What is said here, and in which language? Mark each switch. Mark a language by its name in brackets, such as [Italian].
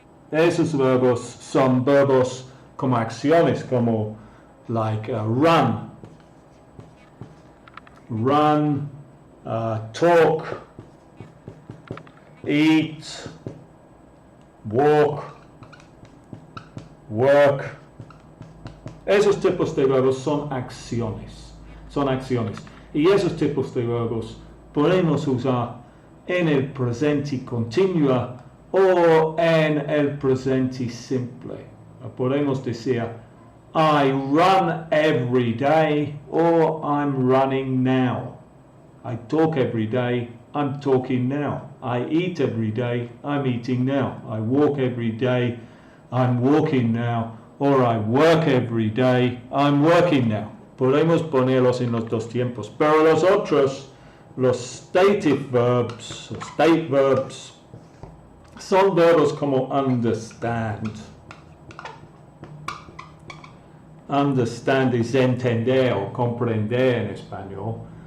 [Spanish] Esos verbos son verbos como acciones, como [English] like run, talk, eat, walk, work. [Spanish] Esos tipos de verbos son acciones. Y esos tipos de verbos podemos usar en el presente continuo o en el presente simple. Podemos decir [English] I run every day or I'm running now. I talk every day, I'm talking now. I eat every day, I'm eating now. I walk every day, I'm walking now. Or I work every day, I'm working now. [Spanish] Podemos ponerlos en los dos tiempos. Pero los otros, los [English] stative verbs, state verbs, [Spanish] son verbos como understand. Understand es entender o comprender en español.